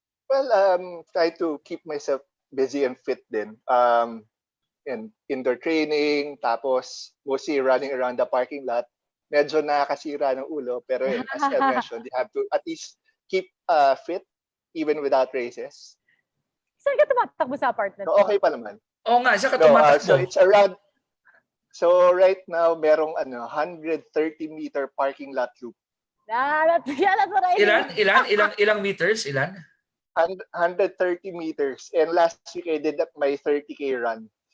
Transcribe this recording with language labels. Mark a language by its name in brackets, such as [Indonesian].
[English] Well, try to keep myself busy and fit din. And indoor training, tapos mostly running around the parking lot. [Filipino] Medyo nakakasira ng ulo, pero [English] as I mentioned, you have to at least keep fit even without races. [Filipino] Saan ka tumatakbo sa apartment? So, okay pa naman. Oo nga, saan ka tumatakbo? [English] So it's around, so right now, [Filipino] merong [English] 130-meter parking lot loop. That's what I [Filipino] Ilan? Ilang meters? Ilan? [English] 130 meters. And last week, I did my 30K run.